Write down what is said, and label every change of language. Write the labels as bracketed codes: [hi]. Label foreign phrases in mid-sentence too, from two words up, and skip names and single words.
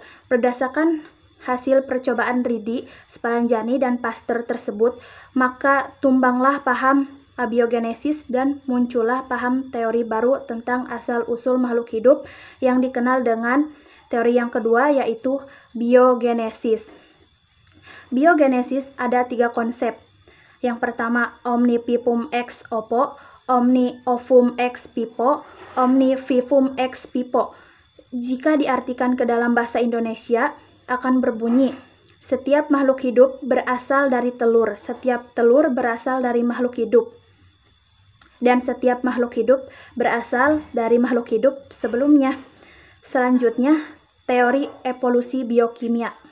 [id] Berdasarkan hasil percobaan Redi, Spallanzani, dan Pasteur tersebut, maka tumbanglah paham abiogenesis dan muncullah paham teori baru tentang asal-usul makhluk hidup yang dikenal dengan teori yang kedua, yaitu biogenesis. Biogenesis ada 3 konsep. Yang pertama, [la] omni vivum ex oppo, omni ovum ex vivo, omni vivum ex vivo. [id] Jika diartikan ke dalam bahasa Indonesia, akan berbunyi, setiap makhluk hidup berasal dari telur, setiap telur berasal dari makhluk hidup, dan setiap makhluk hidup berasal dari makhluk hidup sebelumnya. Selanjutnya, teori evolusi biokimia.